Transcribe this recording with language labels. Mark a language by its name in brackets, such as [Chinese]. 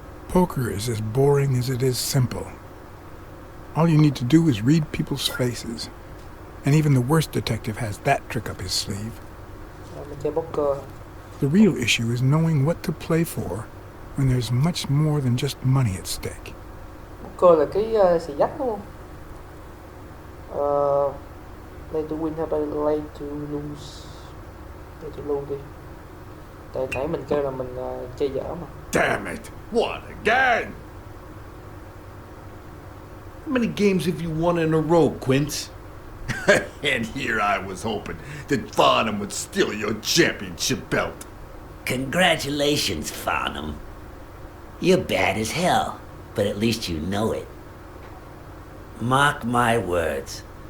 [English] Poker is as boring as it is simple. All you need to do is read people's faces. And even the worst detective has that trick up his sleeve. [Vietnamese] Mình chơi poker. [English] The real issue is knowing what to play for when there's much more than just money at stake. [Vietnamese] Poker là cái xì dách đúng không? [English] Play to win hay play to lose? Play to lose đi. [Vietnamese] Tại nãy mình kêu là mình chơi dở mà. [English] Damn it! What again? How many games have you won in a row, Quince? And here I was hoping that Farnham would steal your championship belt. Congratulations, Farnham. You're bad as hell, but at least you know it. Mark my words.